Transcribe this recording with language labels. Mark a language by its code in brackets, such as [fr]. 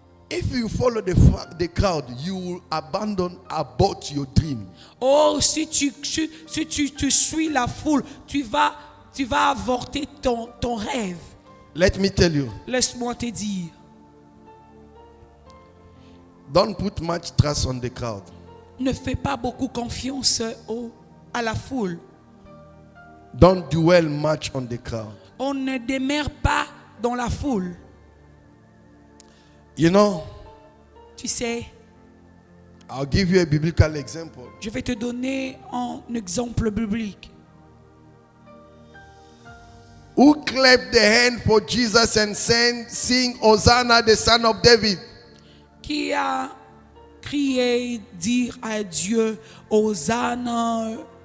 [en] If you follow the crowd, you will abandon about your dream. [fr] Oh, si tu suis la foule, tu vas avorter ton rêve. [en] Let me tell you, [fr] Laisse-moi te dire. [en] don't put much trust on the crowd. [fr] Ne fais pas beaucoup confiance à la foule. [en] Don't dwell much on the crowd. [fr] On ne demeure pas dans la foule. [en] You know, [fr] Tu sais, [en] I'll give you a biblical example. [fr] je vais te donner un exemple biblique. [en] Who clapped the hand for Jesus and sing Hosanna, the son of David? [fr] Qui a crié, dire à Dieu, Hosanna,